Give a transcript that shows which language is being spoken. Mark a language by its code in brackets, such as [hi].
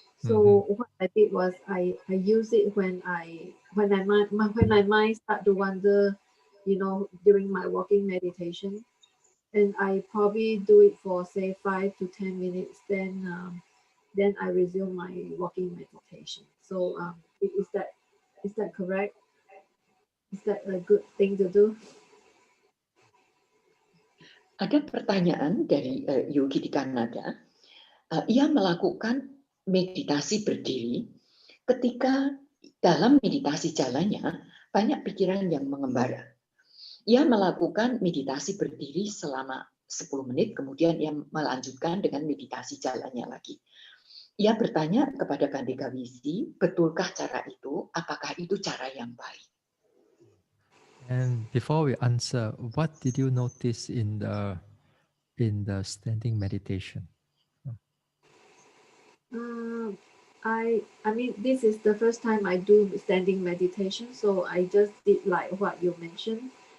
[en] So what I did was I use it when my mind start to wander, during my walking meditation. and I probably do it for say 5 to 10 minutes, then I resume my walking meditation. So is that correct? Is that a good thing to do? [id] Ada pertanyaan dari Yogi di Kanada. Ia melakukan meditasi berdiri ketika dalam meditasi jalannya banyak pikiran yang mengembara. Ia melakukan meditasi berdiri selama 10 menit, kemudian ia melanjutkan dengan meditasi jalannya lagi. Ia bertanya kepada Kandika Wisi, betulkah cara itu? Apakah itu cara yang baik? [en] And before we answer, what did you notice in the standing meditation? I mean, this is the first time I do standing meditation, so I just did like what you mentioned.